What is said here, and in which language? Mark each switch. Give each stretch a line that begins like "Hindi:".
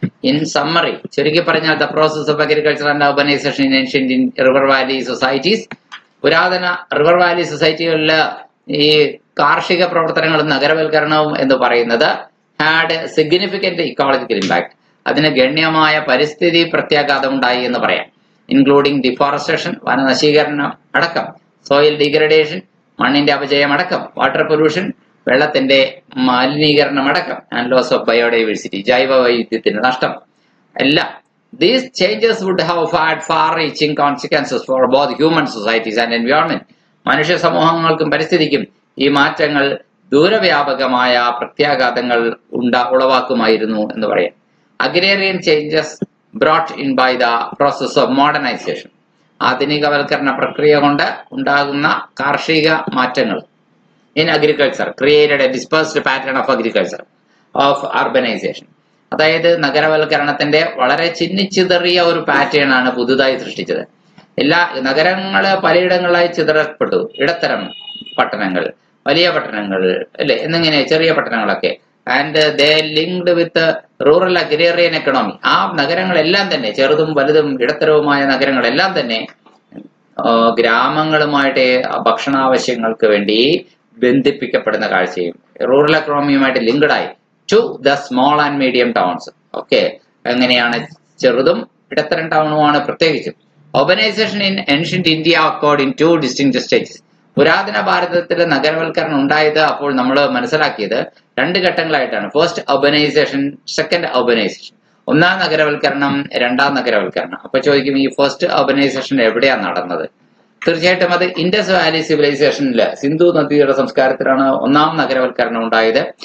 English: in summary,
Malayalam: ചുരുക്കി പറഞ്ഞാൽ,
English: the process of agriculture and urbanisation in ancient river valley societies,
Malayalam: പുരാതന river Valley സൊസൈറ്റികളിൽ ഈ കാർഷിക പ്രവർത്തനങ്ങളും നഗരവൽക്കരണവും എന്ന് പറയുന്നത്
English: had significant ecological impact,
Malayalam: അതിന് ഗണ്യമായ പരിസ്ഥിതി പ്രത്യാഘാതം ഉണ്ടായി എന്ന് പറയാം.
English: including deforestation,
Malayalam: വനനശീകരണം അടക്കം,
English: soil degradation,
Malayalam: മണ്ണിന്റെ അപജയം അടക്കം,
English: water pollution,
Malayalam: വെള്ളത്തിന്റെ മലിനീകരണം അടക്കം,
English: and loss of biodiversity,
Malayalam: ജൈവ വൈവിധ്യത്തിന്റെ നഷ്ടം എല്ലാം.
English: These changes would have had far-reaching consequences for both human societies and environment.
Malayalam: മനുഷ്യ സമൂഹങ്ങൾക്കും പരിസ്ഥിതിക്കും ഈ മാറ്റങ്ങൾ ദൂരവ്യാപകമായ പ്രത്യാഘാതങ്ങൾ ഉളവാക്കുമായിരുന്നു എന്ന് പറയാം.
English: agrarian changes brought in by the process of modernisation,
Malayalam: ആധുനികവൽക്കരണ പ്രക്രിയ കൊണ്ട് ഉണ്ടാകുന്ന കാർഷിക മാറ്റങ്ങൾ.
English: In agriculture created a dispersed pattern of agriculture of urbanisation.
Malayalam: അതായത് നഗരവൽക്കരണത്തിന്റെ വളരെ ചിന്നിച്ചിതറിയ ഒരു പാറ്റേൺ ആണ് പുതുതായി സൃഷ്ടിച്ചത്. എല്ലാ നഗരങ്ങള് പലയിടങ്ങളിലായി ചിതറപ്പെട്ടു. ഇടത്തരം പട്ടണങ്ങൾ, വലിയ പട്ടണങ്ങൾ, അല്ലെ, എന്നിങ്ങനെ ചെറിയ പട്ടണങ്ങളൊക്കെ.
English: And they linked with rural agrarian economy.
Malayalam: ആ നഗരങ്ങളെല്ലാം തന്നെ, ചെറുതും വലുതും ഇടത്തരവുമായ നഗരങ്ങളെല്ലാം തന്നെ ഗ്രാമങ്ങളുമായിട്ട് ഭക്ഷണാവശ്യങ്ങൾക്ക് വേണ്ടി ബന്ധിപ്പിക്കപ്പെടുന്ന കാഴ്ചയും rural എക്കണോമിയുമായിട്ട് ലിങ്ക്ഡായി
English: To the small and medium towns.
Malayalam: Okay, എങ്ങനെയാണ് ചെറുതും ഇടത്തരം ടൗണുമാണ് പ്രത്യേകിച്ചും.
English: Urbanization in ancient India occurred in two distinct stages.
Malayalam: പുരാതന ഭാരതത്തിലെ നഗരവൽക്കരണം ഉണ്ടായത് അപ്പോൾ നമ്മൾ മനസ്സിലാക്കിയത് 2 ഘട്ടങ്ങളായിട്ടാണ്.
English: First urbanisation, second urbanisation.
Malayalam: ഒന്നാം നഗരവൽക്കരണം, രണ്ടാം നഗരവൽക്കരണം. അപ്പൊ ചോദിക്കും, ഈ ഫസ്റ്റ് അർബനൈസേഷൻ എവിടെയാണ് നടന്നത്? തീർച്ചയായിട്ടും അത് ഇൻഡസ് വാലി സിവിലൈസേഷനില്, സിന്ധു നദിയുടെ സംസ്കാരത്തിലാണ് ഒന്നാം നഗരവൽക്കരണം ഉണ്ടായത്.